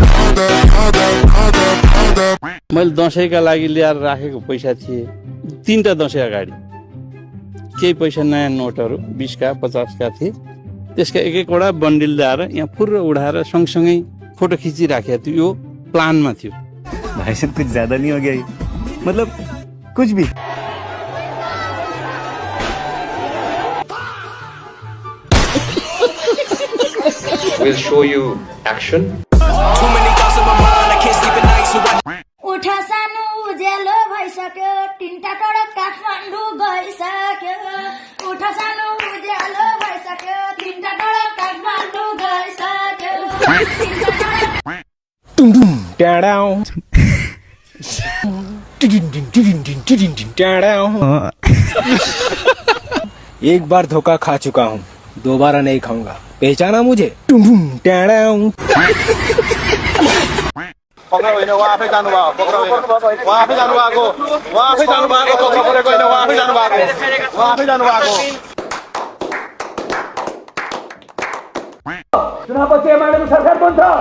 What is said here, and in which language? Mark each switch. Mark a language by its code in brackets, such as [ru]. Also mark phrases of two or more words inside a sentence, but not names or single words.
[ne] मैले दसैँका लागि ल्याएर राखेको पैसा थिए 3टा दसैँ अगाडि, केही पैसा नयाँ नोटहरू 20 का 50 का थिए, त्यसका एक एकवटा बन्डिल ल्याएर यहाँ फुर्र उडाएर सँगसँगै फोटो खिचिराखेको थियो। यो प्लानमा थियो। [hi] भाई साहब कुछ ज्यादा नहीं हो गया, मतलब कुछ भी। [en] We'll show you action. [ne] उठा सानो उज्यालो भइसक्यो, तिनटा टडक काठमाडौँ गइसक्यो। उठा सानो उज्यालो भइसक्यो, तिनटा टडक काठमाडौँ गइसक्यो। [hi] एक बार धोखा खा चुका हूँ, दोबारा नहीं खाऊंगा, पहचाना मुझे। [ne] पक्राउ होइन, उहाँ आफै जानुभयो, पक्राउ होइन, उहाँ आफै जानुभएको, उहाँ आफै जानुभएको, पक्राउ परेको होइन, उहाँ आफै जानुभएको, उहाँ आफै जानुभएको। चुनावपछि एमालेको सरकार बन्छ।